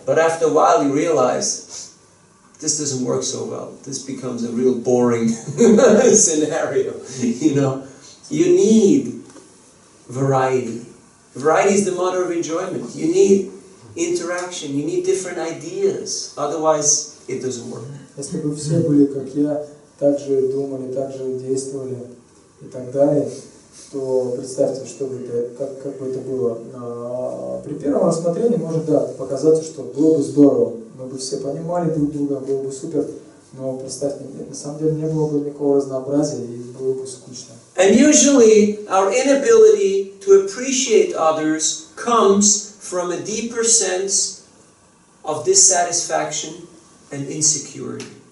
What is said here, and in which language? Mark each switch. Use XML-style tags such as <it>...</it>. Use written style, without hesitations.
<en>But after a while, you realize this doesn't work so well. This becomes a real boring scenario, you know. You need variety. Variety is the mother of enjoyment. You need interaction, you need different ideas. Otherwise, it doesn't work.</en> <ru>Если бы все были как я, так же думали, так же действовали и так далее, то представьте, что бы это, как бы это было. При первом рассмотрении может показаться, что было бы здорово, мы бы все понимали друг друга, было бы супер, но представьте, на самом деле не было бы никакого разнообразия и было бы скучно.</ru> <en>And usually our inability to appreciate others comes from a deeper sense of dissatisfaction and insecurity.</en>